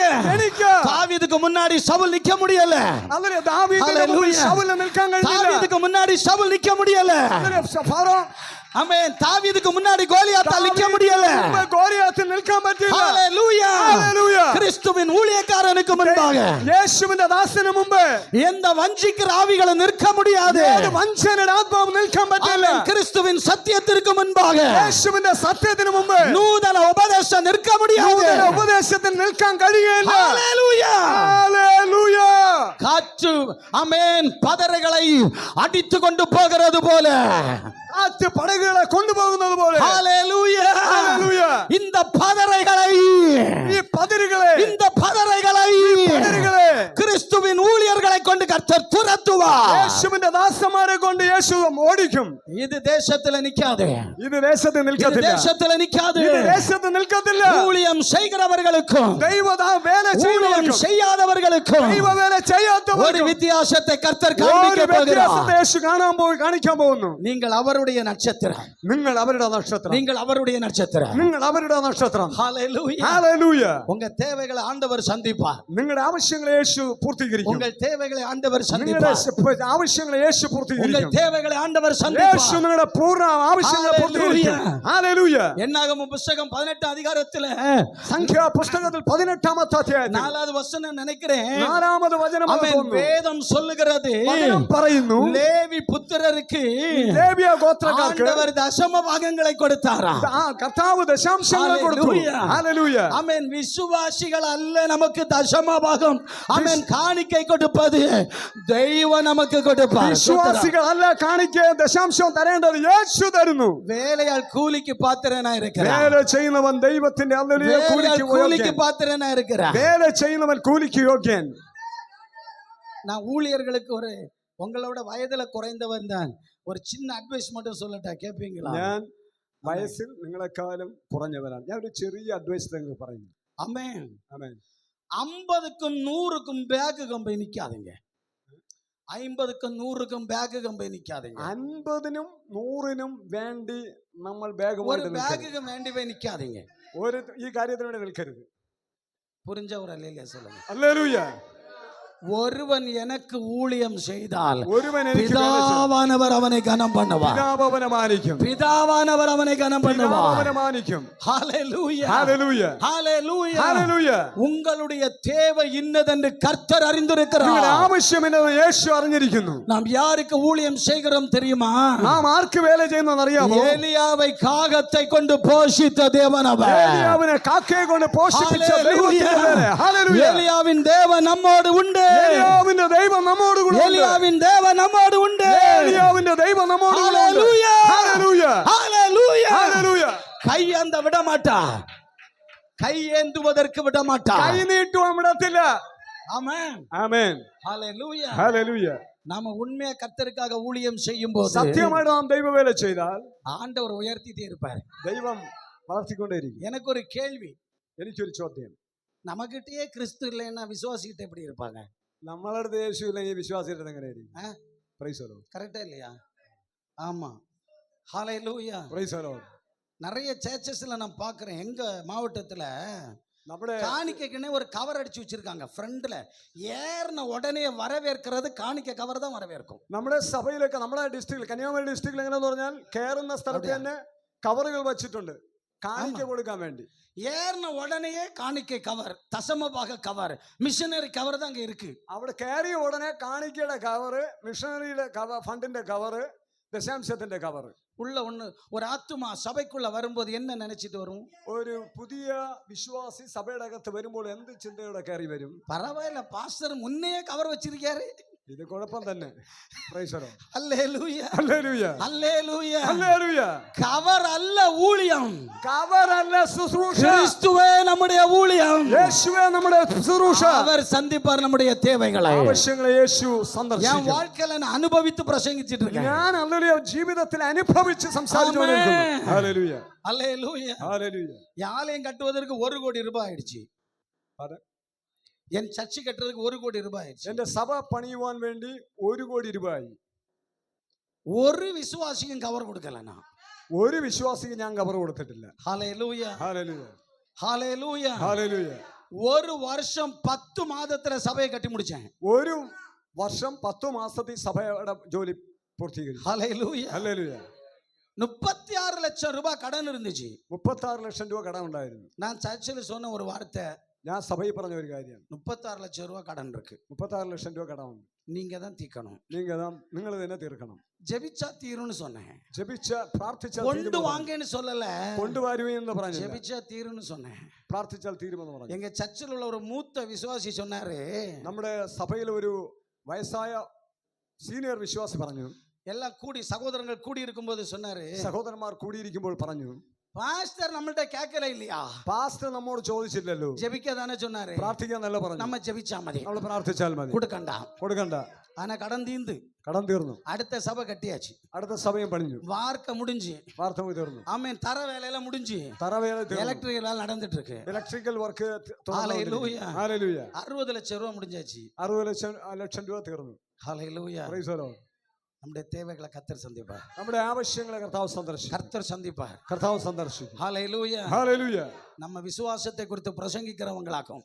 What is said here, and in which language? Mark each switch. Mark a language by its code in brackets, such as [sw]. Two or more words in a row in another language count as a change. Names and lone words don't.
[ml] എഴുക്കുക. [ta] தாவீதுக்கு முன்னாடி சவுல் நிக்க முடியல, [ml] അതിലെ ദാവീദിന്റെ മുമ്പിൽ ശൗലിന് നിൽക്കാൻ കഴിഞ്ഞില്ല. [ta] தாவீதுக்கு முன்னாடி சவுல் நிக்க முடியல, [ml] അതിലെ ഫറോ [ta] ஆமென், தாவீதுக்கு முன்னாடி கோலியாத்தால் நிக்க முடியல. [ml] ഗോലിയാത്തിൽ നിൽക്കാൻ പറ്റില്ല. [ta] ஹalleluya. [ml] ഹല്ലേലൂയ. [ta] கிறிஸ்துவின் ஊழியக்காரனுக்கு முன்பாக [ml] യേശുവിന്റെ ദാസന് മുമ്പ് [ta] எந்த வஞ்சிக்கிற ஆவிகளும் நிற்க முடியாது. [ml] ഏത് വഞ്ചനയുടെ ആത്മാവ് നിൽക്കാൻ പറ്റില്ല. [ta] ஆமென். கிறிஸ்துவின் சத்தியத்திற்கு முன்பாக [ml] യേശുവിന്റെ സത്യത്തിന് മുമ്പ് [ta] நூதன உபதேசம் நிற்க முடியாது. [ml] നൂതന ഉപദേശം ദേശത്തിൽ നിൽക്കാൻ കഴിയുകയില്ല. [ta] Hallelujah. [ml] ഹല്ലേലൂയ. [ta] காற்று ஆமென் பதரைகளை அடித்து கொண்டு போகிறது போல [ml] കാറ്റ് പടകുകളെ കൊണ്ടുപോകുന്നത് പോലെ [ta] Hallelujah. [ml] ഹല്ലേലൂയ. [ta] இந்த பதரைகளை [ml] ഈ പതിരുകളെ [ta] இந்த പതரைகளை [ml] പതിരുകളെ [ta] கிறிஸ்துவின் ஊழியர்களை கொண்டு கர்த்தர் துரத்துவார். [ml] യേശുവിന്റെ ദാസന്മാരെ കൊണ്ട് യേശു ഓടിക്കും. [ta] இது தேசத்துல நிக்காது, [ml] ഇത് ദേശത്ത് [ta] இது [ml] നിൽക്കത്തില്ല. [ta] தேசத்துல நிக்காது. [ml] ഇത് ദേശത്ത് നിൽക്കത്തില്ല. [ta] ஊழியம் செய்கிறவர்களுக்கும் [ml] ദൈവദാ വേല [ta] ஊழியம் [ml] ചെയ്യുന്നവർക്കും [ta] செய்யாதவர்களுக்கும் [ml] ദൈവ വേല [ta] ஒரு [ml] ചെയ്യാത്തവർക്കും [ta] வித்தியாசத்தை கர்த்தர் [ml] ഒരു [ta] காண்பிக்க [ml] വ്യത്യാസത്തെ [ta] போகிறார். [ml] യേശു കാണിക്കാൻ പോകുന്നു. [ta] நீங்கள் அவருடைய நட்சத்திரம், [ml] നിങ്ങൾ അവരുടെ നക്ഷത്രം. [ta] நீங்கள் அவருடைய நட்சத்திரம். [ml] നിങ്ങൾ അവരുടെ നക്ഷത്രം. [ta] Hallelujah. [ml] ഹല്ലേലൂയ. [ta] உங்க தேவைகளை ஆண்டவர் சந்திப்பார். [ml] നിങ്ങളുടെ ആവശ്യങ്ങളെ യേശു പൂർത്തീകരിക്കും. [ta] உங்கள் தேவைகளை ஆண்டவர் [ml] നിങ്ങളുടെ [ta] சந்திப்பார். [ml] ആവശ്യങ്ങളെ യേശു [ta] உங்கள் [ml] പൂർത്തീകരിക്കും. [ta] தேவைகளை ஆண்டவர் [ml] യേശു [ta] சந்திப்பார். [ml] നിങ്ങളുടെ പൂർണ്ണ ആവശ്യങ്ങളെ പൂർത്തീകരിക്കും. ഹല്ലേലൂയ. [ta] என்னாகமம் புத்தகம் 18 அதிகாரத்துல [ml] സംഖ്യാ പുസ്തകത്തിൽ 18-ാമത്തെ അധ്യായത്തിൽ [ta] 4வது വചനം நினைக்கிறேன். [ml] 4-ാമത് വചനം [ta] ஆமென். வேதம் சொல்லுகிறது [ml] വചനം പറയുന്നു [ta] லேவி புத்திரருக்கு [ml] ലേവ്യ ഗോത്രക്കാർക്ക് [ta] ஆண்டவர் தசம பாகங்களை கொடுத்தாரா. [ml] കർത്താവ് ദശാംശങ്ങളെ കൊടുത്തു. ഹല്ലേലൂയ. [ta] ஆமென். விசுவாசிகள் அல்ல நமக்கு தசம பாகம் ஆமென் காணிக்கை கொடுப்பது தெய்வம் நமக்கு கொடுப்பார். [ml] വിശ്വാസികളല്ല കാണിക്ക ദശാംശം തരേണ്ടത് യേശു തരുന്നു. [ta] வேலையால் கூலிக்கு பாத்திரனா இருக்கிறார். [ml] വേല ചെയ്യുന്നവൻ ദൈവത്തിന്റെ ഹല്ലേലൂയ [ta] வேலையால் கூலிக்கு [ml] കൂലിക്ക് [ta] பாத்திரனா இருக்கிறார். [ml] വേല ചെയ്യുന്നവൻ കൂലിക്ക് യോഗ്യൻ. [ta] நான் ஊழியர்களுக்கு ஒரு உங்களோட வயதுல குறைந்தவன் தான் ஒரு சின்ன அட்வைஸ் மட்டும் சொல்லட்டா, கேட்பீங்களா? [ml] ഞാൻ വയസ്സിൽ നിങ്ങളെക്കാളും കുറഞ്ഞവനാണ്. ഞാൻ ഒരു ചെറിയ അഡ്വൈസ് നിങ്ങൾക്ക് പറയുന്നു. [ta] ஆமென். [ml] ആമേൻ. [ta] 50க்கும் 100க்கும் பேக் கம்பை நிக்காதீங்க. 50க்கும் 100க்கும் பேக் கம்பை நிக்காதீங்க. [ml] 50നും 100നും വേണ്ടി നമ്മൾ [ta] ஒரு [ml] ബാഗുമായിട്ട് നിൽക്കരുത്. [ta] பேக்குக்கு வேண்டி போய் நிக்காதீங்க. [ml] ഒരു ഈ കാര്യത്തിന് വേണ്ടി നിൽക്കരുത്. [ta] புரிஞ்ச ஒரு அல்லேலூயா சொல்லுங்க. [ml] ഹല്ലേലൂയ. [ta] ஒருவன் எனக்கு ஊழியம் செய்தால் [ml] ഒരുവൻ എനിക്ക് വേല ചെയ്യും. [ta] பிதாவானவர் அவனை கனம் பண்ணுவார். [ml] പിതാവ് അവനെ മാനിക്കും. [ta] பிதாவானவர் அவனை கனம் [ml] പിതാവ് [ta] பண்ணுவார். [ml] അവനെ മാനിക്കും. [ta] ஹalleluya. [ml] ഹല്ലേലൂയ. [ta] ஹalleluya. [ml] ഹല്ലേലൂയ. [ta] உங்களுடைய தேவை இன்னதென்று கர்த்தர் அறிந்திருக்கிறார். [ml] നിങ്ങളുടെ ആവശ്യം എന്നത് യേശു അറിഞ്ഞിരിക്കുന്നു. [ta] நாம் யாருக்கு ஊழியம் செய்கிறோம் தெரியுமா? [ml] നാം ആർക്ക് വേല ചെയ്യുന്നതെന്ന് അറിയാമോ? [ta] ஏலியாவை காகத்தை கொண்டு போஷித்த தேவன் அவர். [ml] ഏലിയാവിനെ കാക്കയെ കൊണ്ട് പോഷിപ്പിച്ച ഹല്ലേലൂയ. ദൈവത്തിന്റെ വേല. ഹല്ലേലൂയ. [ta] ஏலியாவின் தேவன் நம்மோடு உண்டு. [ml] ഏലിയാവിന്റെ ദൈവം നമ്മോട് കൂടെ ഉണ്ട്. [ta] ஏலியாவின் தேவன் நம்மோடு உண்டு. [ml] ഏലിയാവിന്റെ ദൈവം നമ്മോട് കൂടെ ഉണ്ട്. ഹല്ലേലൂയ. ഹല്ലേലൂയ. [ta] ஹalleluya. [ml] ഹല്ലേലൂയ. [ta] கையேந்த விட மாட்டார். கையேந்துவதற்கு விட மாட்டார். [ml] കൈ നീട്ടുവാൻ വിടത്തില്ല. [ta] ஆமென். [ml] ആമേൻ. [ta] ஹalleluya. [ml] ഹല്ലേലൂയ. [ta] நாம உண்மையா கர்த்தருக்காக ஊழியம் செய்யும் போது [ml] സത്യമായിട്ട് നാം ദൈവവേല ചെയ്താൽ [ta] ஆண்டவர் உயர்த்திட்டே இருப்பார். [ml] ദൈവം വളർത്തിക്കൊണ്ടേയിരിക്കും. [ta] எனக்கு ஒரு கேள்வி, [ml] എനിക്കൊരു ചോദ്യം. [ta] நமக்கிட்டயே கிறிஸ்து இல்லைன்னா விசுவாசிக்கிட்ட எப்படி இருப்பாங்க? [ml] നമ്മളുടെ അടുത്ത് യേശു ഇല്ലെങ്കിൽ വിശ്വാസിയുടെ എങ്ങനെയായിരിക്കും? [en] Praise the Lord. [ta] கரெக்டா இல்லையா? ஆமா. ஹalleluya. [en] Praise the Lord. [ta] நிறைய சர்ச்சஸ்ல நான் பார்க்கிறேன், எங்க மாவட்டத்துல [ml] നമ്മുടെ [ta] காணிக்கைக்குன்னே ஒரு கவர் அடிச்சு வச்சிருக்காங்க ஃப்ரண்ட்ல. ஏறின உடனே வரவேற்கிறது காணிக்கை கவர் தான் வரவேற்கும். [ml] നമ്മുടെ സഭയിലൊക്കെ നമ്മുടെ ഡിസ്ട്രിക്റ്റിൽ കന്യാകുമാരി ഡിസ്ട്രിക്റ്റിൽ എങ്ങനെയാന്ന് പറഞ്ഞാൽ കയറുന്ന സ്ഥലത്ത് തന്നെ കവറുകൾ വെച്ചിട്ടുണ്ട് കാണിക്ക കൊടുക്കാൻ വേണ്ടി. [ta] ஏறின உடனேயே காணிக்கை கவர், தசமபாக கவர், மிஷனரி கவர் தான் அங்க இருக்கு. [ml] അവിടെ കയറിയ ഉടനെ കാണിക്കയുടെ കവറ്, മിഷണറിയുടെ ഫണ്ടിന്റെ കവറ്, ദശാംശത്തിന്റെ കവറ്. [ta] உள்ள ஒண்ணு ஒரு ஆத்துமா சபைக்குள்ள வரும்போது என்ன நினைச்சிட்டு வரும்? [ml] ഒരു പുതിയ വിശ്വാസി സഭയുടെ അകത്ത് വരുമ്പോൾ എന്ത് ചിന്തയോടെ കയറി വരും? [ta] பரவாயில்ல, பாஸ்டர் முன்னே கவர் வச்சிருக்காரு. [ml] ഇത് കുഴപ്പം തന്നെ. [en] Praise the Lord. [ta] அல்லேலூயா. [ml] ഹല്ലേലൂയ. [ta] அல்லேலூயா. [ml] ഹല്ലേലൂയ. [ta] கவர் அல்ல ஊழியம். [ml] കവറല്ല ശുശ്രൂഷ. [ta] கிறிஸ்துவே நம்முடைய ஊழியம். [ml] യേശുവേ നമ്മുടെ ശുശ്രൂഷ. [ta] அவர் சந்திப்பார் நம்முடைய தேவைகளை. [ml] ആവശ്യങ്ങളെ യേശു [ta] என் [ml] സന്ദർശിക്കും. [ta] வாழ்க்கையில நான் அனுபவித்து பிரசங்கிச்சிட்டு இருக்கேன். [ml] ഞാൻ ഹല്ലേലൂയ ജീവിതത്തിൽ അനുഭവിച്ച് സംസാരിച്ചുകൊണ്ടിരിക്കുന്നു. ഹല്ലേലൂയ. [ta] அல்லேலூயா. [ml] ഹല്ലേലൂയ. [ta] என் ஆலயம் கட்டுவதற்கு 1 கோடி ரூபாய் ஆயிடுச்சு. என் சர்ச்சு கட்டுறதுக்கு 1 கோடி ரூபாய் ஆயிடுச்சு. [ml] എന്റെ സഭ പണിയുവാൻ വേണ്ടി 1 കോടി രൂപയായി. [ta] ஒரு விசுவாசிக்கும் கவர் கொடுக்கல நான். [ml] ഒരു വിശ്വാസിക്ക് ഞാൻ കവർ കൊടുത്തിട്ടില്ല. [ta] ஹalleluya. [ml] ഹല്ലേലൂയ. [ta] ஹalleluya. [ml] ഹല്ലേലൂയ. [ta] ஒரு வருஷம் 10 மாதத்துல சபையை கட்டி முடிச்சேன். [ml] ഒരു വർഷം 10 മാസത്തിൽ സഭയുടെ ജോലി പൂർത്തീകരിച്ചു. [ta] ஹalleluya. [ml] ഹല്ലേലൂയ. [ta] 36 லட்சம் ரூபாய் கடன் இருந்துச்சு. [ml] 36 ലക്ഷം രൂപ കടം ഉണ്ടായിരുന്നു. [ta] நான் சர்ச்சில் சொன்ன ஒரு வார்த்தை, [ml] ഞാൻ സഭയിൽ പറഞ്ഞ ഒരു കാര്യം, [ta] 36 லட்சம் ரூபாய் கடன் இருக்கு, [ml] 36 ലക്ഷം രൂപ കടമുണ്ട്. [ta] நீங்க தான் தீர்க்கணும். [ml] നിങ്ങൾ തന്നെ തീർക്കണം. [ta] ஜெபிச்சா தீரும்னு சொன்னேன். [ml] ജപിച്ച പ്രാർത്ഥിച്ചാൽ [ta] கொண்டு [ml] തീരുമെന്ന് പറഞ്ഞു. [ta] வாங்கன்னு சொல்லல, [ml] കൊണ്ടുവരുമെന്ന് പറഞ്ഞു. [ta] ஜெபிச்சா தீரும்னு சொன்னேன். [ml] പ്രാർത്ഥിച്ചാൽ തീരുമെന്ന് പറഞ്ഞു. [ta] எங்க சர்ச்சில் உள்ள ஒரு மூத்த விசுவாசி சொன்னாரு, [ml] നമ്മുടെ സഭയിൽ ഒരു വയസ്സായ സീനിയർ വിശ്വാസി പറഞ്ഞു, [ta] எல்லாம் கூடி சகோதரங்கள் கூடி இருக்கும்போது சொன்னாரு, [ml] സഹോദരന്മാർ കൂടിയിരിക്കുമ്പോൾ പറഞ്ഞു, [ta] பாஸ்டர் நம்மள்ட்ட கேட்கல இல்லையா, [ml] പാസ്റ്റർ നമ്മോട് ചോദിച്ചില്ലല്ലോ, [ta] ஜெபிக்க தானே சொன்னாரு, [ml] പ്രാർത്ഥിക്കാന്നല്ല പറഞ്ഞു. [ta] நம்ம ஜெபிச்சா மதி, [ml] നമ്മൾ പ്രാർത്ഥിച്ചാൽ മതി, [ta] கொடுக்கண்டா. [ml] കൊടുക്കണ്ട. [ta] ஆனா கடன் தீந்து [ml] കടം തീർന്നു, [ta] அடுத்த சபை கட்டியாச்சு, [ml] അടുത്ത സഭയും പണിഞ്ഞു, [ta] வார்க்க முடிஞ்சு, [ml] വാർത്തവും തീർന്നു, [ta] ஆமென், தர வேலையெல்லாம் முடிஞ்சு, [ml] തറവേല തീർന്നു, [ta] எலக்ட்ரிக் எல்லாம் நடந்துட்டு இருக்கு. [en] electrical work [ta] ஹalleluya. 60 லட்சம் ரூபாய் முடிஞ்சாச்சு. [ml] ലക്ഷം രൂപ തീർന്നു. [ta] ஹalleluya. [en] Praise the Lord. [ta] நம்முடைய தேவைகளை கர்த்தர் சந்திப்பார். [ml] നമ്മുടെ ആവശ്യങ്ങളെ കർത്താവ് സന്ദർശിക്കും. [ta] கர்த்தர் சந்திப்பார். [ml] കർത്താവ് സന്ദർശിക്കും. [ta] ஹalleluya. [ml] ഹല്ലേലൂയ. [ta] நம்ம விசுவாசத்தை குறித்து பிரசங்கிக்கிறவங்களாக்கும்.